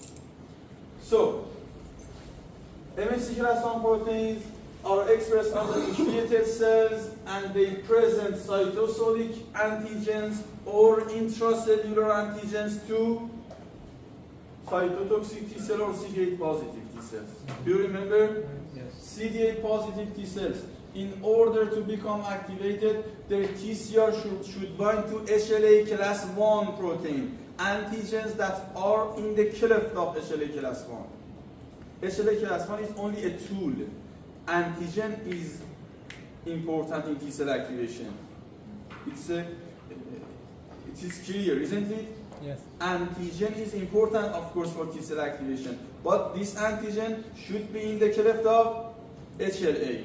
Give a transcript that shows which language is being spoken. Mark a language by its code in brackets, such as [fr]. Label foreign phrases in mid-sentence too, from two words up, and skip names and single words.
[en] So, MHC class 1 proteins are expressed on the nucleated cells and they present cytosolic antigens or intracellular antigens to cytotoxic T cell or CD8 positive T cells. Do you remember? Yes. CD8 positive T cells, in order to become activated, their TCR should bind to HLA class 1 protein, antigens that are in the cleft of HLA class 1. HLA class 1 is only a tool. Antigen is important in T cell activation. It is clear, isn't it? Yes. Antigen is important, of course, for T cell activation, but this antigen should be in the cleft of HLA.